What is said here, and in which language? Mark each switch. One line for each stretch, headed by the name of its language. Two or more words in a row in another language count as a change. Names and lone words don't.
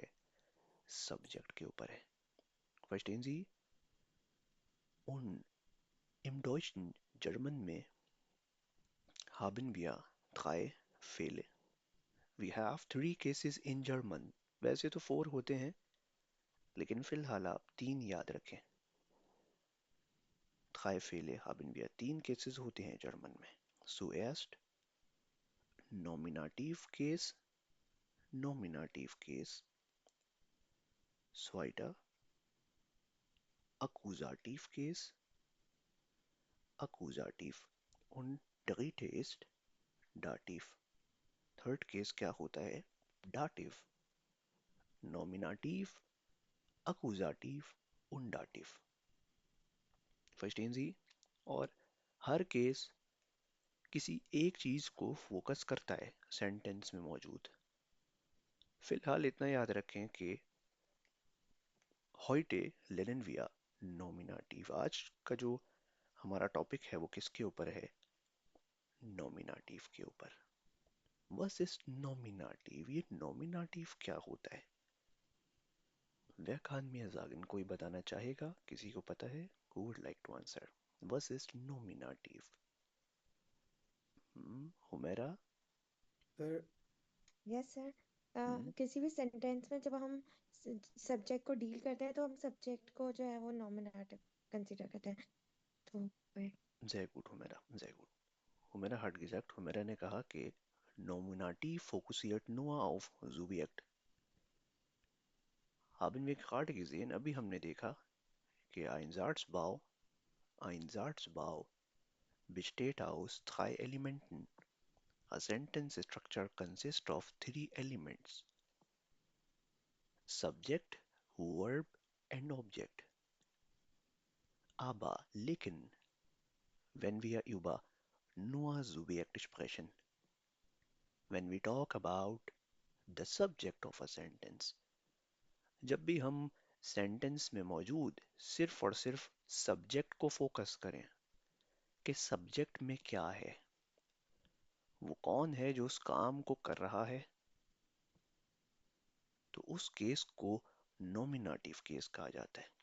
Hindi: सब्जेक्ट के ऊपर है।
German: Verstehen Sie? Und im Deutschen,
Hindi: जर्मन में,
German: haben wir drei Fälle.
English: We have three cases in German.
Hindi: वैसे तो 4 होते हैं लेकिन फिलहाल आप 3 याद रखें। drei Fälle haben wir, 3 केसेस होते हैं जर्मन में।
German: Zuerst Nominativ Case, Nominativ Case. Zweiter Akkusativ Case, Akkusativ und drittes Dativ.
Hindi: थर्ड केस क्या होता है?
German: Dativ, Nominativ, Akkusativ und Dativ. Verstehen Sie?
Hindi: और हर केस किसी एक चीज को फोकस करता है सेंटेंस में मौजूद। फिलहाल इतना याद रखें कि
German: heute lernen wir Nominativ।
Hindi: आज का जो हमारा टॉपिक है वो किसके ऊपर है? नॉमिनाटिव के ऊपर।
German: Was ist Nominativ?
Hindi: ये नॉमिनाटिव क्या होता है?
German: Wer kann mir sagen?
Hindi: कोई बताना चाहेगा? किसी को पता है?
English: Who would like to answer?
German: Was ist Nominativ?
Hindi: हुमेरा? सर
English: Yes sir. हम्म,
Hindi: किसी भी सेंटेंस में जब हम सब्जेक्ट को डील करते हैं तो हम सब्जेक्ट को जो है वो नॉमिनेटिव कंसीडर करते हैं। तो
German: sehr gut, Humera, sehr gut. Humera hat gesagt, Humera
Hindi: ने कहा कि
German: Nominativ fokussiert nur auf Subjekt. Haben wir gerade gesehen,
Hindi: अभी हमने देखा कि
German: ein Satzbau besteht aus 3 Elementen.
English: A sentence structure consists of 3 elements: subject, verb and object.
German: Aber, लेकिन, wenn wir über nur Subjekt sprechen,
English: when we talk about the subject of a sentence,
Hindi: जब भी हम सेंटेंस में मौजूद सिर्फ और सिर्फ सब्जेक्ट को फोकस करें कि सब्जेक्ट में क्या है, वो कौन है जो उस काम को कर रहा है, तो उस केस को नॉमिनेटिव केस कहा जाता है।